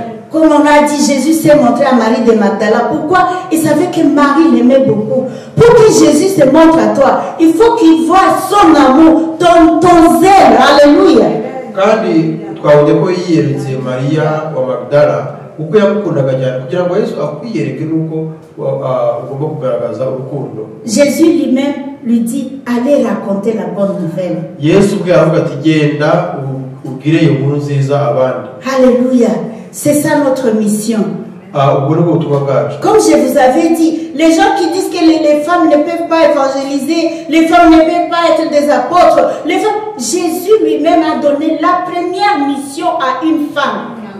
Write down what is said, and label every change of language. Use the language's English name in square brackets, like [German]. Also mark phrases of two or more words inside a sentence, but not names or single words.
[French] Comme on a dit, Jésus s'est montré à Marie de Magdala. Pourquoi? Il savait que Marie l'aimait beaucoup. Pour que Jésus se montre à toi, il faut qu'il voie son amour, ton zèle. Alléluia. [Kinyarwanda] kuko yamukundaga cyane kugira ngo Yesu akwiyereke nuko ugomba kugaragaza urukundo. [French] Jésus lui-même lui dit allez raconter la bonne nouvelle. [Kinyarwanda] Yesu ubwe aravuga ati genda ubwire iyo nkuru nziza abandi. [French] Alléluia. C'est ça notre mission. Comme je vous avais dit, les gens qui disent que les femmes ne peuvent pas évangéliser, les femmes ne peuvent pas être des apôtres, Jésus lui-même a donné la première mission à une femme.